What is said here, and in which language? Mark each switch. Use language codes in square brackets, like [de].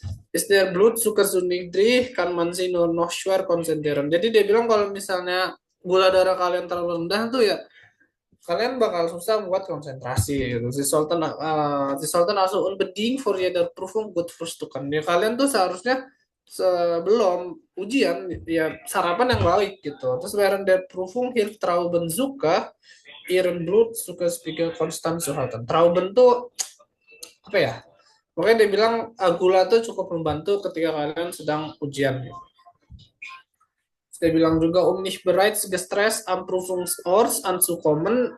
[de] Ist der Blutzucker zu niedrig, kann man sich nur noch schwer konzentrieren. [id] Jadi dia bilang kalau misalnya gula darah kalian terlalu rendah tuh ya kalian bakal susah buat konsentrasi gitu. [de] Sie sollten also unbedingt vor jeder Prüfung gut frühstücken. [id] Ya kalian tuh seharusnya sebelum ujian ya sarapan yang baik gitu. Terus [de] während der Prüfung hilft Traubenzucker ihren Blutzuckerspiegel konstant zu halten. [id] Trauben tuh apa ya? Pokoknya dia bilang gula tuh cukup membantu ketika kalian sedang ujian gitu. Saya bilang juga [de] nicht bereits gestresst am Prüfungsort anzukommen.